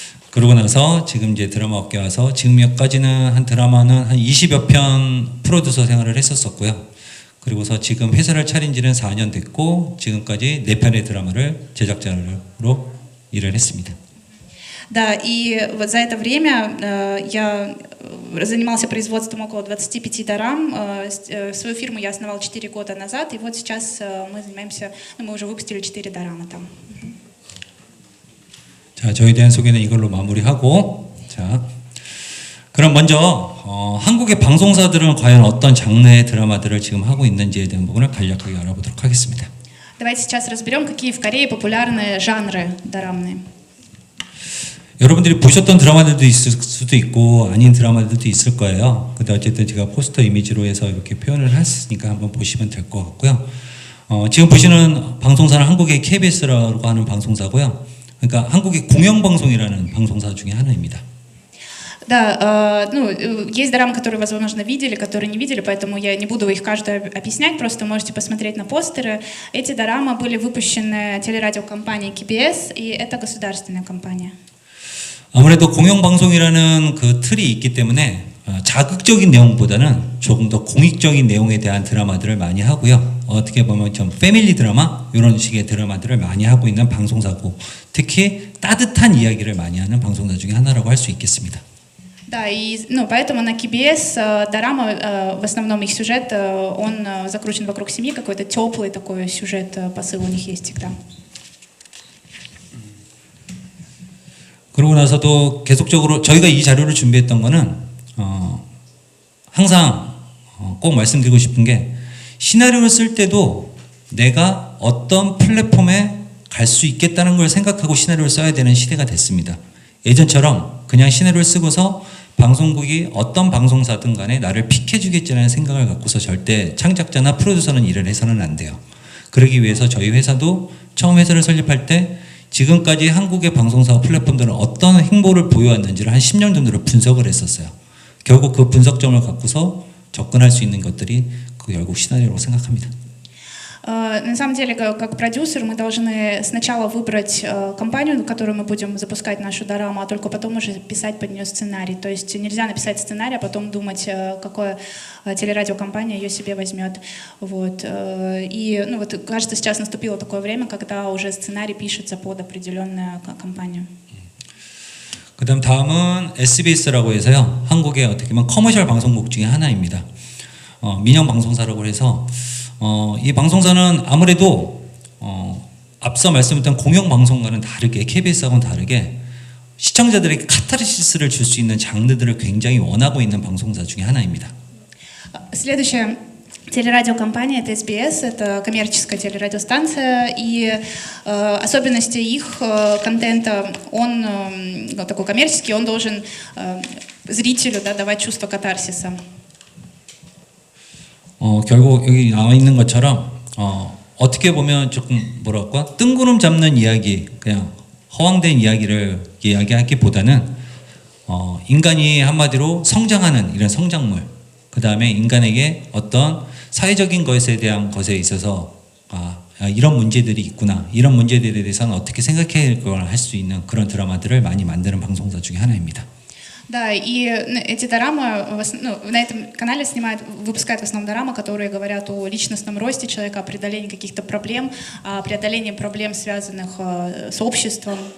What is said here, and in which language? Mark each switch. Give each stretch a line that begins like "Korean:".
Korean: 그러고 나서 지금 이제 드라마 업계 와서 지금까지는 한 드라마는 한 20여 편 프로듀서 생활을 했었었고요. 그리고서 지금 회사를 차린 지는 4년 됐고 지금까지 4편의 드라마를 제작자로 일을 했습니다.
Russian: Да, и вот за это время я занимался производством около 25 дорам. Свою фирму я основал 4 года назад, и вот сейчас мы занимаемся, мы уже выпустили 4 дорамы там.
Korean: 자, 저에 대한 소개는 이걸로 마무리하고, 자, 그럼 먼저 한국의 방송사들은 과연 어떤 장르의 드라마들을 지금 하고 있는지에 대한 부분을 간략하게 알아보도록 하겠습니다.
Russian: Давайте сейчас разберем, какие в Корее популярные жанры дорамные.
Korean: 여러분들이 보셨던 드라마들도 있을 수도 있고 아닌 드라마들도 있을 거예요. 근데 어쨌든 제가 포스터 이미지로 해서 이렇게 표현을 했으니까 한번 보시면 될 것 같고요. 지금 보시는 방송사는 한국의 KBS라고 하는 방송사고요. 그러니까 한국의 공영방송이라는 방송사 중에 하나입니다.
Russian: Да, ну, есть дорамы, которые, возможно, видели, которые не видели, поэтому я не буду их каждую объяснять, просто можете посмотреть на постеры. Эти дорамы были выпущены телерадиокомпанией KBS, и это государственная компания.
Korean: 아무래도 공영방송이라는 그 틀이 있기 때문에 자극적인 내용보다는 조금 더 공익적인 내용에 대한 드라마들을 많이 하고요. 어떻게 보면 좀 패밀리 드라마 이런 식의 드라마들을 많이 하고 있는 방송사고 특히 따뜻한 이야기를 많이 하는 방송사 중에 하나라고 할 수 있겠습니다.
Russian: Да, и ну, поэтому на KBS дорама, в основном их сюжет, он закручен вокруг семьи, какой-то теплый такой сюжет, посыл у них есть всегда.
Korean: 그러고 나서도 계속적으로 저희가 이 자료를 준비했던 거는 항상 꼭 말씀드리고 싶은 게 시나리오를 쓸 때도 내가 어떤 플랫폼에 갈 수 있겠다는 걸 생각하고 시나리오를 써야 되는 시대가 됐습니다. 예전처럼 그냥 시나리오를 쓰고서 방송국이 어떤 방송사든 간에 나를 픽해주겠지라는 생각을 갖고서 절대 창작자나 프로듀서는 일을 해서는 안 돼요. 그러기 위해서 저희 회사도 처음 회사를 설립할 때 지금까지 한국의 방송사 플랫폼들은 어떤 행보를 보여왔는지를 한 10년 정도를 분석을 했었어요. 결국 그 분석점을 갖고서 접근할 수 있는 것들이 그 결국 시나리오라고 생각합니다.
Russian: На самом деле, как продюсер, мы должны сначала выбрать компанию, в которую мы будем запускать нашу дораму, а только потом уже писать под нее сценарий. То есть нельзя написать сценарий, а потом думать, какая телерадиокомпания ее себе возьмет. Вот. И ну, вот, кажется, сейчас наступило такое время, когда уже сценарий пишется под определенную компанию.
Korean: 그다음 다음은 SBS라고 해서요. 한국의 어떻게 보면 커머셜 방송국 중에 하나입니다. 민영 방송사라고 해서 이 방송사는 아무래도 앞서 말씀드렸던 공영방송과는 다르게 KBS하고는 다르게 시청자들에게 카타르시스를 줄 수 있는 장르들을 굉장히 원하고 있는 방송사 중에 하나입니다.
Russian: Следующая телерадиокомпания это SBS, это коммерческая телерадиостанция, и особенности их контента, он такой коммерческий, он должен зрителю давать чувство катарсиса.
Korean: 결국 여기 나와 있는 것처럼 어떻게 보면 조금 뭐랄까 뜬구름 잡는 이야기, 그냥 허황된 이야기를 이야기하기보다는 인간이 한마디로 성장하는 이런 성장물, 그 다음에 인간에게 어떤 사회적인 것에 대한 것에 있어서 이런 문제들이 있구나, 이런 문제들에 대해서는 어떻게 생각해야 할 수 있는 그런 드라마들을 많이 만드는 방송사 중에 하나입니다.
Russian: Да, и эти дорамы, на этом канале выпускают в основном дорамы, которые говорят о личностном росте человека, о преодолении каких-то проблем, о преодолении проблем, связанных с обществом.